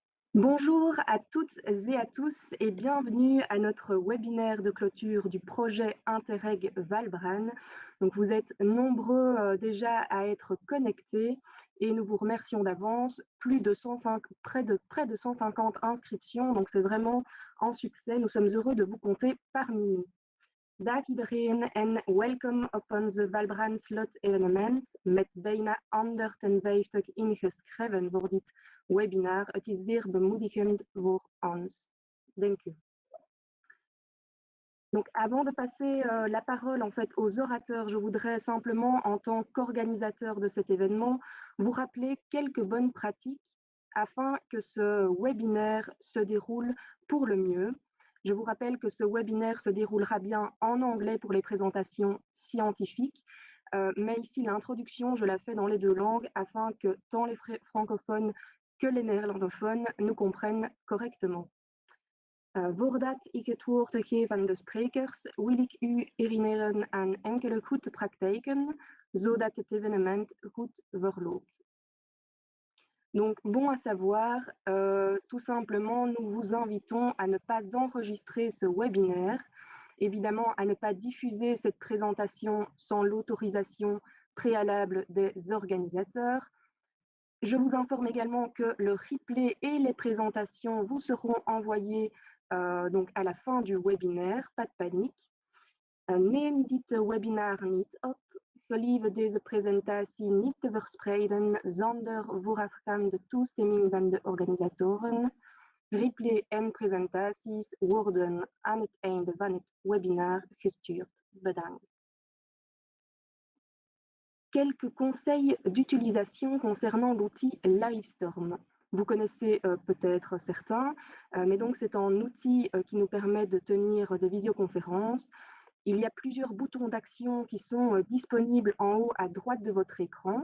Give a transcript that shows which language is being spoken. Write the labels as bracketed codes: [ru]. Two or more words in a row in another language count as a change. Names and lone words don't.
[fr] Bonjour à toutes et à tous et bienvenue à notre webinaire de clôture du projet Interreg ValBran. Donc vous êtes nombreux déjà à être connectés et nous vous remercions d'avance. Près de 150 inscriptions, donc c'est vraiment un succès. Nous sommes heureux de vous compter parmi nous. [nl] Dag iedereen en welkom op onze ValBran slot evenement met bijna 150 ingeschreven voor dit webinar. Het is zeer bemoedigend voor ons. Dank u. [fr] Donc, avant de passer la parole en fait aux orateurs, je voudrais simplement, en tant qu'organisateur de cet événement, vous rappeler quelques bonnes pratiques afin que ce webinaire se déroule pour le mieux. Je vous rappelle que ce webinaire se déroulera bien en anglais pour les présentations scientifiques, mais ici l'introduction, je la fais dans les deux langues afin que tant les francophones que les néerlandophones nous comprennent correctement. [nl] Voordat ik het woord geef aan de sprekers, wil ik u herinneren aan enkele goede praktijken, zodat het événement goed verloopt. [fr] Donc, bon à savoir, tout simplement, nous vous invitons à ne pas enregistrer ce webinaire, évidemment à ne pas diffuser cette présentation sans l'autorisation préalable des organisateurs. Je vous informe également que le replay et les présentations vous seront envoyés donc à la fin du webinaire, pas de panique. [nl] Neem dit webinar niet op. Gelieve deze presentatie niet te verspreiden zonder voorafgaande toestemming van de organisatoren. Replay en presentaties worden aan het einde van het webinar gestuurd. Bedankt. [fr] Quelques conseils d'utilisation concernant l'outil Livestorm. Vous connaissez peut-être certains, mais donc c'est un outil qui nous permet de tenir des visioconférences. Il y a plusieurs boutons d'action qui sont disponibles en haut à droite de votre écran.